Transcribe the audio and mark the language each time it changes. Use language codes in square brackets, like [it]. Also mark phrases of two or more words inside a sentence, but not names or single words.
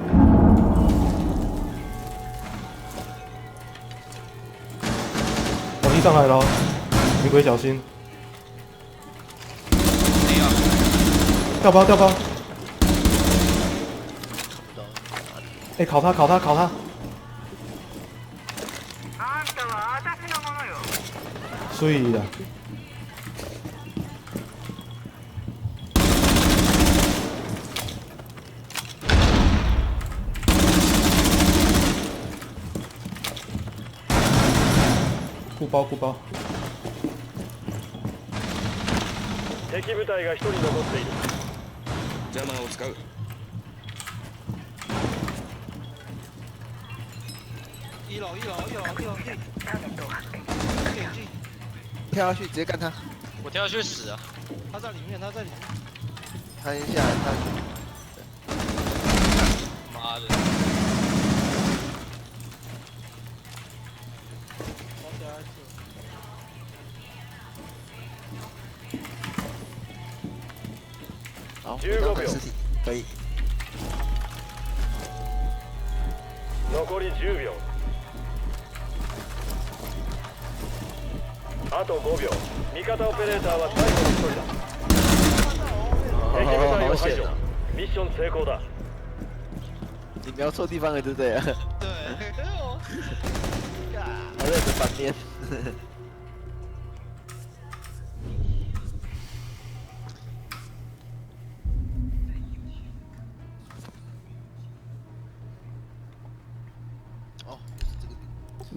[zh] 楼梯上来了哦，女鬼小心！没有。掉包掉包！看不到。哎，烤他烤他烤他！ [ja] あんたは私のものよ。 [zh] 碎了。顾包顾包。 [ja] 敵部隊が1人残っている。邪魔を使う。 [zh] 一楼，点进，跳下去直接干他，我跳下去死啊！他在里面。他先下来，他妈的！我掉下去。好， [ja] 15秒。 [zh] 尸体可以。 [ja] 残り10秒。あと5秒。味方オペレーターは最後の1人だ。敵部隊を排除。ミッション成功だ。 [zh] 你瞄错地方了，对不对？对，我在这反面。哦，就是这个地方。